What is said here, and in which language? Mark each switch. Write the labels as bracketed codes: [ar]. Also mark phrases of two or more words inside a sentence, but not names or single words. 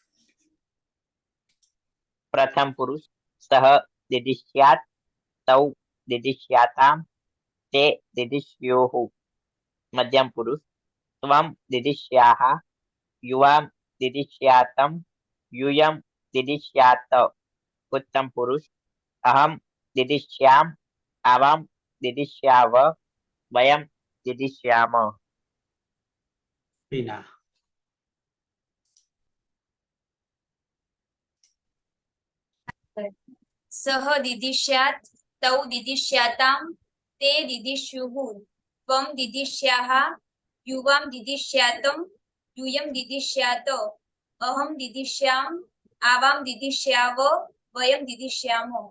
[sa] પ્રથમ પુરુષ સહ દીધિષ્યાત તૌ દીધિષ્યાતામ તે દીધિષ્યોઃ. મધ્યમ પુરુષ ત્વમ દીધિષ્યાહ. યુવામ દીધિષ્યાતમ यूयम दिदिश्यात उत्तम पुरुष, अहम दिदिश्याम, आवाम दिदिश्याव, वयम दिदिश्याम। मीना। सह दिदिश्यात् तौ दिदिश्यातां ते दिदिश्युः त्वं दिदिश्याः युवां दिदिश्यातं यूयं दिदिश्यात अहं दिदिश्याम् आवां दिदिश्याव वयं दिदिश्याम।